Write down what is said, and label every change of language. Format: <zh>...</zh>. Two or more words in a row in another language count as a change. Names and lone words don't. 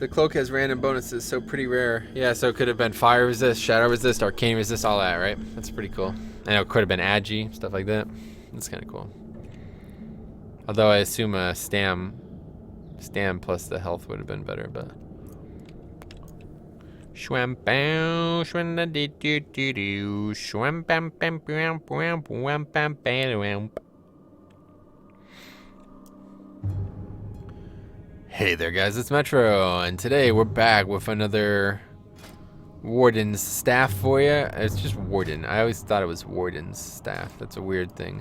<en>The cloak has random bonuses, so pretty rare. Yeah, so it could have been fire resist, shadow resist, arcane resist, all that, right? That's pretty cool. And it could have been agi, stuff like that. That's kind of cool. Although I assume a stam plus the health would have been better, but. Shwam bam, shwam da dee doo doo doo, shwam bam bam bam bam bam bam bam. Hey there, guys, it's Metro, and today we're back with another Warden's staff for you. It's just Warden. I always thought it was Warden's staff. That's a weird thing.</en>